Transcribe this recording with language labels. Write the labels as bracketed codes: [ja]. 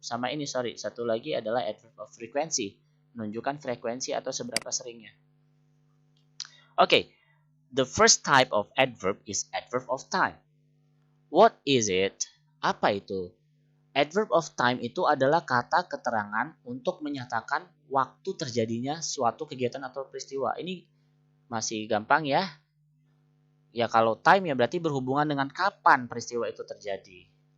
[id] Sama ini, satu lagi adalah adverb of frequency, menunjukkan frekuensi atau seberapa seringnya. [en] Okay, the first type of adverb is adverb of time. What is it? [id] Apa itu? Adverb of time itu adalah kata keterangan untuk menyatakan waktu terjadinya suatu kegiatan atau peristiwa. Ini masih gampang ya. Ya kalau time ya berarti berhubungan dengan kapan peristiwa itu terjadi.